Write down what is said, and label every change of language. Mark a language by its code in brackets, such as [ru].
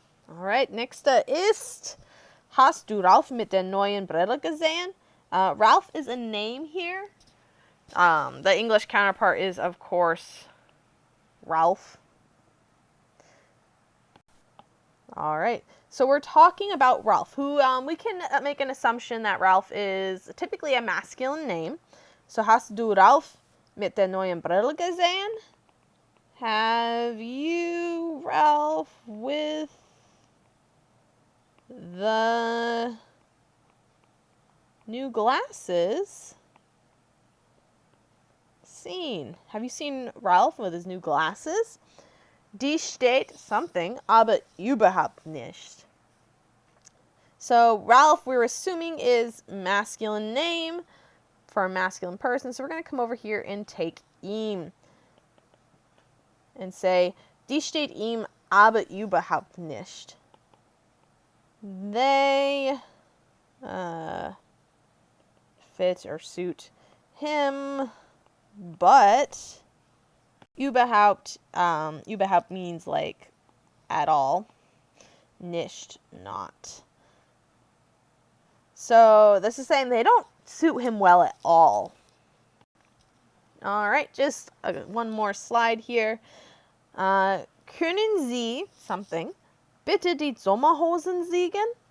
[de] Alright, nächste ist, hast du Ralf mit der neuen Brille gesehen? [en] Ralph is a name here. The English counterpart is, of course, Ralph. Alright, so we're talking about Ralph, who we can make an assumption that Ralph is typically a masculine name. [de] So, hast du Ralf mit der neuen Brille gesehen? [en] Have you Ralph with the new glasses seen? Have you seen Ralph with his new glasses? [de] Die steht [en] something, [de] aber überhaupt nicht. [en] So Ralph, we're assuming, is masculine name for a masculine person. So we're going to come over here and take ihm and say, [de] die steht ihm aber überhaupt nicht. [en] They fit or suit him, but überhaupt means like at all, nicht not. So this is saying they don't suit him well at all. All right, just one more slide here. [de] Können Sie [en] something [de] bitte die Sommerhosen siegen?